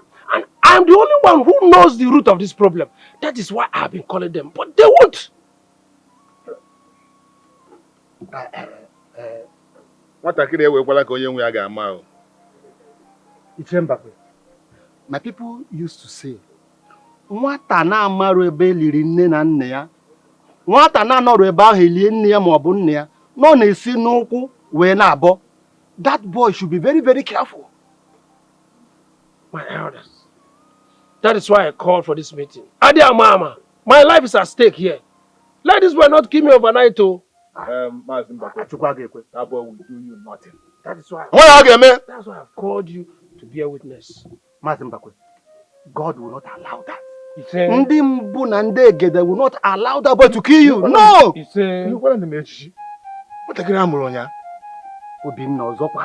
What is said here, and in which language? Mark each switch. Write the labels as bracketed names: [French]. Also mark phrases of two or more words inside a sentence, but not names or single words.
[English] And I'm the only one who knows the root of this problem. That is why I've been calling them, but they won't. My people used to say, [Igbo] nwata na amaru ebe liri nne na nne ya, nwata na anọrọ ebe ahụ elie nne ya ma ọ bụ nne ya, nọ na-esi n'ụkwụ wee na-abọ. [English] That boy should be very, very careful. My elders. That is why I called for this meeting. Adia Mama, my life is at stake here. Let this boy not kill me overnight, too. That boy will do you nothing. That is why. That's why I've called you to be a witness. God will not allow that. [Igbo] Ndị mbụ na ndị egede [English] will not allow that boy to kill you. No! [Igbo] Obinna ọzọkwa.